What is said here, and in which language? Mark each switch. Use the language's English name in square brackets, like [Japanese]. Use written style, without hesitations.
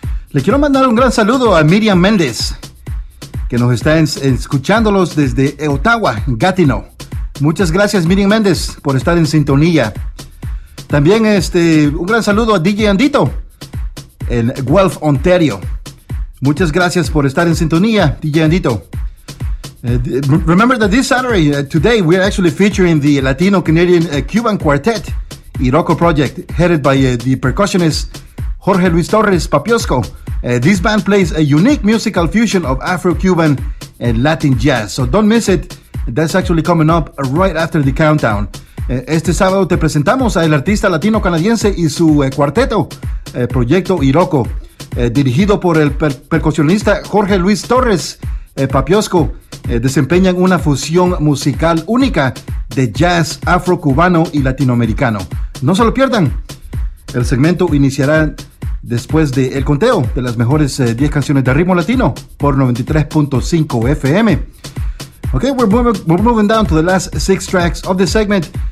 [Spanish] Le quiero mandar un gran saludo a Miriam Méndez, que nos está escuchándolos desde Ottawa, Gatineau. Muchas gracias, Miriam Méndez, por estar en sintonía. También un gran saludo a DJ Andito en Guelph, Ontario. Muchas gracias por estar en sintonía, DJ Andito. [English] Remember that this Saturday, today, we're actually featuring the Latino-Canadian Cuban Quartet Iroko Project, headed by the percussionist Jorge Luis Torres Papiosco. This band plays a unique musical fusion of Afro-Cuban and Latin jazz. So don't miss it. That's actually coming up right after the countdown. [Spanish] Este sábado te presentamos al artista latino-canadiense y su cuarteto, Proyecto Iroko, dirigido por el percusionista Jorge Luis Torres Papiosco. Desempeñan una fusión musical única de jazz afro-cubano y latinoamericano. No se lo pierdan. El segmento iniciará después del conteo de las mejores 10 canciones de ritmo latino por 93.5 FM. [English] Ok, we're moving down to the last 6 tracks of the segment.